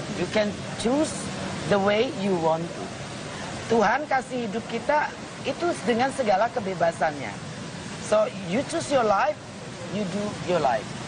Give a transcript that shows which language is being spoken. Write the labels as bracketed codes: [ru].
[en] You can choose the way you want to. [id] Tuhan kasih hidup kita itu dengan segala kebebasannya. [en] So you choose your life, you do your life.